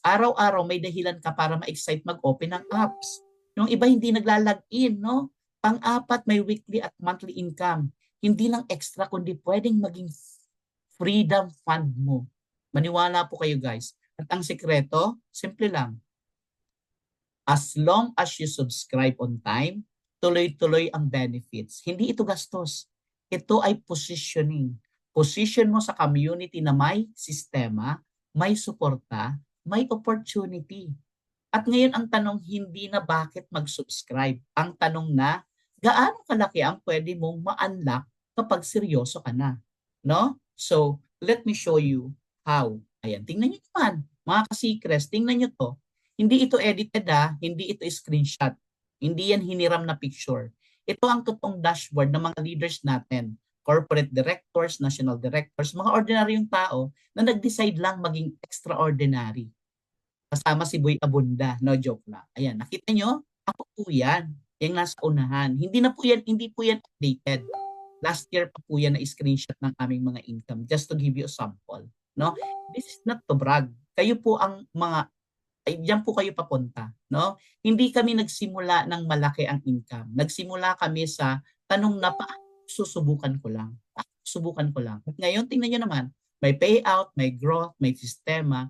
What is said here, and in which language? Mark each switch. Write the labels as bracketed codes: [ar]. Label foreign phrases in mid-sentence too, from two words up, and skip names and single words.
[tl] Araw-araw may dahilan ka para ma-excite mag-open ng apps. Yung iba hindi naglalagin, no? Pang-apat, may weekly at [en] monthly income. [tl] Hindi lang extra, kundi pwedeng maging [en] freedom fund [tl] mo. Maniwala po kayo guys. At ang sekreto, simple lang. [en] As long as you subscribe on time, [tl] tuloy-tuloy ang benefits. Hindi ito gastos. Ito ay positioning. Position mo sa community na may sistema, may suporta, may opportunity. At ngayon ang tanong hindi na bakit mag-subscribe. Ang tanong na gaano kalaki ang pwede mong ma-unlock kapag seryoso ka na. [en] No? So, let me show you how. [tl] Ayan, tingnan nyo naman. Mga ka-Seacrest, tingnan nyo to. Hindi ito edited hindi ito screenshot. Hindi yan hiniram na picture. Ito ang totoong dashboard ng mga leaders natin. [en] Corporate directors, national directors, [tl] mga ordinaryong tao na nag-decide lang maging extraordinary. Kasama si Boy Abunda, [en] no joke [tl] lang. Ayan, nakita nyo? Ako po yan. Yung nasa unahan. Hindi po yan updated. [en] Last year [tl] pa po yan na screenshot ng aming mga income [en] just to give you a sample. [tl] No? [en] This is not to brag. [tl] Kayo po ang mga diyan po kayo papunta, no? Hindi kami nagsimula ng malaki ang income. Nagsimula kami sa tanong na susubukan ko lang. Subukan ko lang. At ngayon, tingnan niyo naman, may payout, may growth, may sistema.